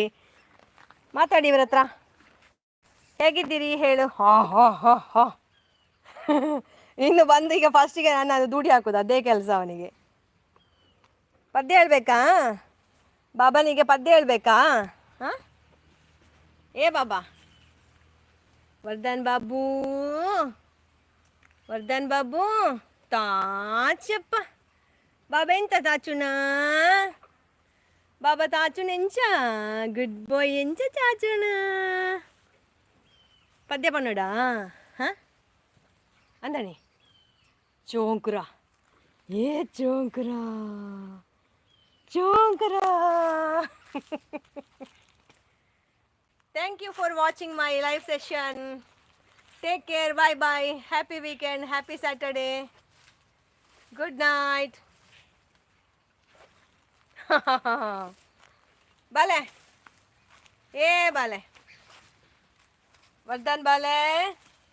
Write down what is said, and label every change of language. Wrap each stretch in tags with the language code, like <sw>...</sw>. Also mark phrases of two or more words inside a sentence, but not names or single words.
<kn>ಮಾತಾಡಿ ಇವ್ರ ಹತ್ರ. ಹೇಗಿದ್ದೀರಿ ಹೇಳು. ಹಾ ಹಾ ಹಾ ಹಾ ಇನ್ನು ಬಂದು ಈಗ ಫಸ್ಟಿಗೆ ನಾನು ದುಡಿ ಹಾಕೋದು, ಅದೇ ಕೆಲಸ ಅವನಿಗೆ. ಪದ್ಯ ಹೇಳ್ಬೇಕಾ ಬಾಬನಿಗೆ? ಪದ್ಯ ಹೇಳ್ಬೇಕಾ? ಹಾಂ,</kn> <tcy>ಏ ಬಾಬಾ, ವರ್ಧನ್ ಬಾಬು, ವರ್ಧನ್ ಬಾಬು ತಾಚಪ್ಪ. ಬಾಬಾ ಎಂತ ತಾಚುನ, ಬಾಬಾ ತಾಚುನ ಎಂಚ</tcy> <en>good boy</en> <tcy>ಎಂಚ ಚಾಚುನ. ಪದ್ಯ ಪನ್ನೋಡ ಹಾಂ ಅಂದಣಿ ಚೋಂಕುರ, ಏ ಚೋಂಕುರ ಚೋಂಕುರ.</tcy> <en>Thank you for watching my live session. Take care. Bye bye. Happy weekend. Happy Saturday. Good night.</en> <tcy>ಬಾಲೆ, ಏ ಬಾಲೆ, ವರ್ಧನ್ ಬಾಲೆ.</tcy>